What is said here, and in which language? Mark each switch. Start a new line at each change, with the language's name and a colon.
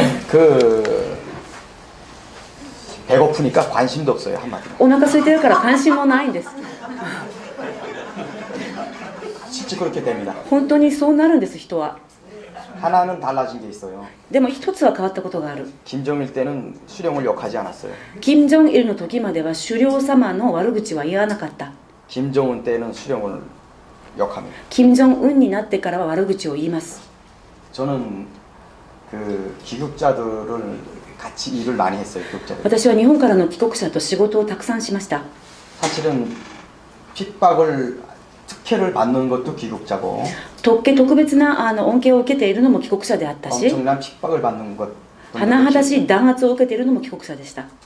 Korean: 그 배고프니까 관심도 없어요, 한마디로.
Japanese: お腹空いてるから関心もないんです。
Korean: 실제 그렇게 됩니다.
Japanese: 本当にそうなるんです、人は。
Korean: 하나는 달라진 게 있어요.
Japanese: でも一つは変わったことがある。
Korean: 김정일 때는 수령을 욕하지 않았어요.
Japanese: 金正日の時までは首領様の悪口は言わなかった。
Korean: 김정은 때는 수령을 욕합니다.
Japanese: 金正恩になってからは悪口を言います。
Korean: 저는 그 귀국자들을 같이 일을 많이 했어요. 귀국자들.
Japanese: 私は日本からの帰国者と仕事をたくさんしました。
Korean: 사실은 핍박을 특혜를 받는 것도 귀국자고
Japanese: 特別な恩恵を受けているのも帰国者であったし、
Korean: 엄청난 핍박을 받는 것
Japanese: 甚だしい弾圧を受けているのも帰国者でした。